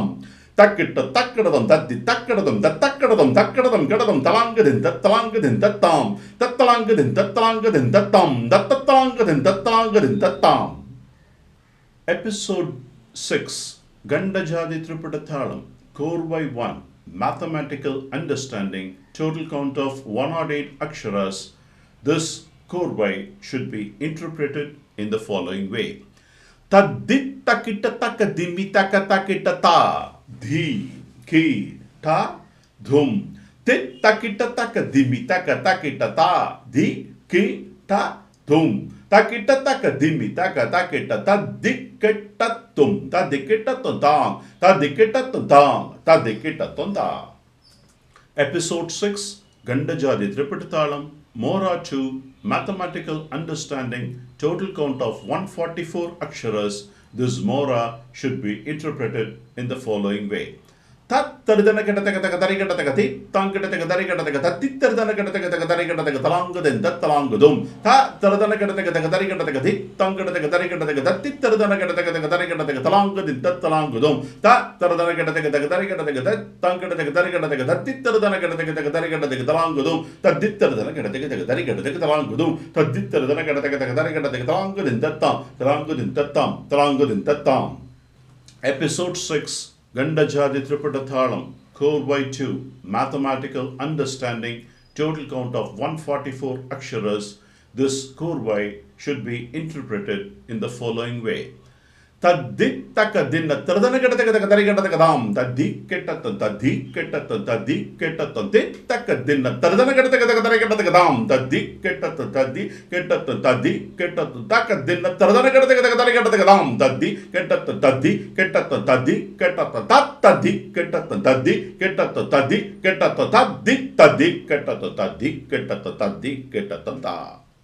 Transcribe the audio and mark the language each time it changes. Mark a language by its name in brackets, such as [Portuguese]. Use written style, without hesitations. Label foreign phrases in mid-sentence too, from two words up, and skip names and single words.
[English] Takitta takkadadum, taddi takkadadum, takkadadum, takkadadum, gadadum, talangadin, tattalangadin, tattam. Tattalangadin, tattalangadin, tattam. Tattalangadin, tattalangadin, tattam. Episode 6, Kanda Jathi Triputa Thalam, Korvai 1, Mathematical Understanding, total count of 108 aksharas. This korvai should be interpreted in the following way. Taddit takita takadimi takatakita ta, dhi, ki, ta, dhum. Tit takita takadimi takatakita ta, dhi, ki, ta, dhum. Takita takadimi takatakita tadikita tum, tadikita tundang, tadikita tundang, tadikita tunda. Episode 6, Kanda Jathi Triputa Thalam, Morah 2, Mathematical Understanding, total count of 144 aksharas. This Morah should be interpreted in the following way. Tat taridana katatakatari katatakati, tankatatakatari katatakati, taridana katatakatari katakalangadin, tattalangadum. Ta taradana katatakatari katatakati, tankatatakatari katatakati, taridana katatakatari katakalangadin, tattalangadum. Ta taradana katatakatari katatakati, tankatatakatari katakati, taridana katatakatari katakalangadum. Tadit taradana katatakatari katakalangadum. Tadit taradana katatakatari katakalangadin, tattam, talangadin, tattam, talangadin, tattam. Episode 6, Kanda Jathi Triputa Thalam, Korvai 2, Mathematical Understanding, total count of 144 aksharas. This korvai should be interpreted in the following way. தத்தி தக்க தின்ன திருதன கிட்டத்தக்க தரி கிட்டத்தக்கதாம் தத்தி கெட்டத்தம் தத்தி கெட்டத்தம் தத்தி கெட்டத்தம் தித்தக்க தின்ன திருதன கிட்டத்தக்க தரி கிட்டத்தக்கதாம் தத்தி கெட்டத்தம் தத்தி கெட்டத்தம் தத்தி கெட்டத்தம் தக்க தின்ன திருதன கிட்டத்தக்க தரி கிட்டத்தக்கதாம் தத்தி கெட்டத்தம் தத்தி கெட்டத்தம் தத்தி கெட்டத்தம் தத்தி கெட்டத்தம் தத்தி கெட்டத்தம் தத்தி கெட்டத்தம் தத்தி தத்தி கெட்டத்தம் தத்தி கெட்டத்தம் தத்தி கெட்டத்தம் தா